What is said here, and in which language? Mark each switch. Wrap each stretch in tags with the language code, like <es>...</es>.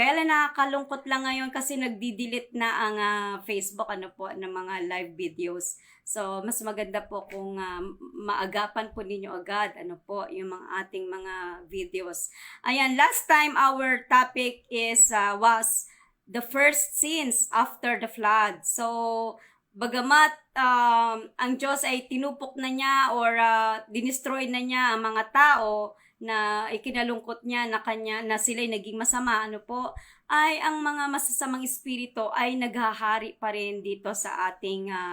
<tl>Kaya lang nakakalungkot lang ngayon kasi nagdi-delete na ang Facebook ano po ng mga live videos. So mas maganda po kung maagapan po ninyo agad ano po yung mga ating mga videos.</tl> <en>Ayan, last time our topic is was the first scenes after the flood.</en> <tl>So bagamat ang Diyos ay tinupok na niya or dinestroy na niya ang mga tao na ikinalungkot niya na sila'y naging masama, ano po, ay ang mga masasamang espiritu ay naghahari pa rin dito sa ating</tl>